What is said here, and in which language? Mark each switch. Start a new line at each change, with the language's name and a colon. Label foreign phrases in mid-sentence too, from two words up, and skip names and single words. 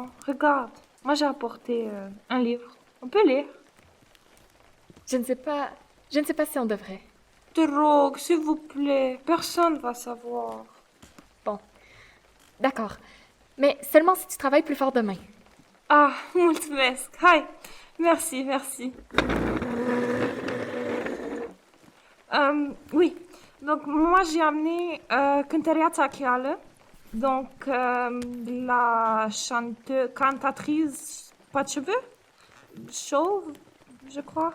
French: Regarde, moi j'ai apporté un livre. On peut lire. Je ne sais pas si on devrait.
Romanian: Te rogue,
French: s'il vous plaît. Personne va savoir. Bon. D'accord. Mais seulement si tu travailles plus fort demain.
Romanian: Ah, mulțumesc. Hai.
French: Merci, merci. Oui. Donc, moi, j'ai amené
Romanian: cântăreața Chială.
French: Donc, la cantatrice pas de cheveux, chauve, je crois.